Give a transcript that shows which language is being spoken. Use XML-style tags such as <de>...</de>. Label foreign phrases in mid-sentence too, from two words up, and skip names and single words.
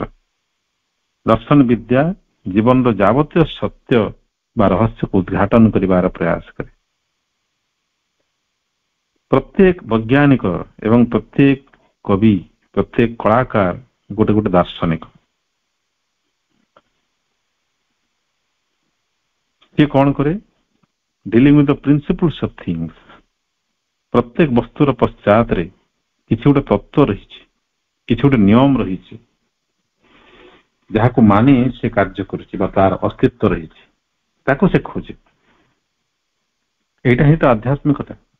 <or>ଦର୍ଶନ ବିଦ୍ୟା ଜୀବନର ଯାବତୀୟ ସତ୍ୟ ବା ରହସ୍ୟକୁ ଉଦ୍ଘାଟନ କରିବାର ପ୍ରୟାସ କରେ। ପ୍ରତ୍ୟେକ ବୈଜ୍ଞାନିକ ଏବଂ ପ୍ରତ୍ୟେକ କବି, ପ୍ରତ୍ୟେକ କଳାକାର ଗୋଟେ ଗୋଟେ ଦାର୍ଶନିକ। ସେ କଣ କରେ?</or> <en>dealing with the principles of things,</en> <or>ପ୍ରତ୍ୟେକ ବସ୍ତୁର ପଶ୍ଚାତରେ କିଛି ଗୋଟେ ତତ୍ତ୍ୱ ରହିଛି, କିଛି ଗୋଟେ ନିୟମ ରହିଛି, ଯାହାକୁ ମାନି ସେ କାର୍ଯ୍ୟ କରୁଛି ବା ତାର ଅସ୍ତିତ୍ୱ ରହିଛି, ତାକୁ ସେ ଖୋଜେ। ଏଇଟା ହିଁ ତ ଆଧ୍ୟାତ୍ମିକତା।</or>